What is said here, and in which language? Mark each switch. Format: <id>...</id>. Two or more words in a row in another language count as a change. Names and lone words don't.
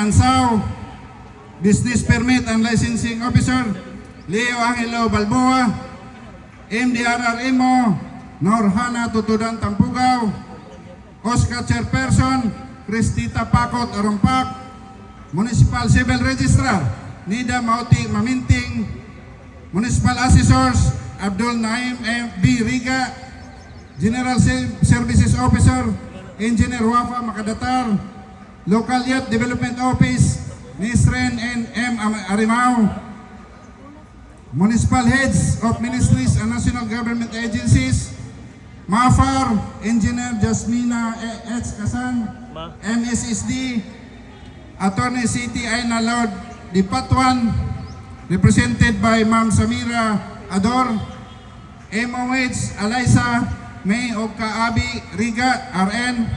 <en>Ansao, Business Permit and Licensing Officer Leo Angelo Balboa, MDRRMO Norhana Tutudan Tampugaw, Oscar Chairperson Cristita Pakot Arumpak, Municipal Civil Registrar Nida Mauti Maminting, Municipal Assessors Abdul Naim M. B. Riga, General Services Officer Engineer Wafa Makadatar, Local Youth Development Office Nisren N. M. Arimao, Municipal Heads of Ministries and National Government Agencies, MAFAR, Engineer Jasmina H. Kasan, MSSD, Attorney City Aina Lord Dipatuan, represented by Ma'am Samira Ador, MOH Alaysa May Okaabi Riga, RN,</en>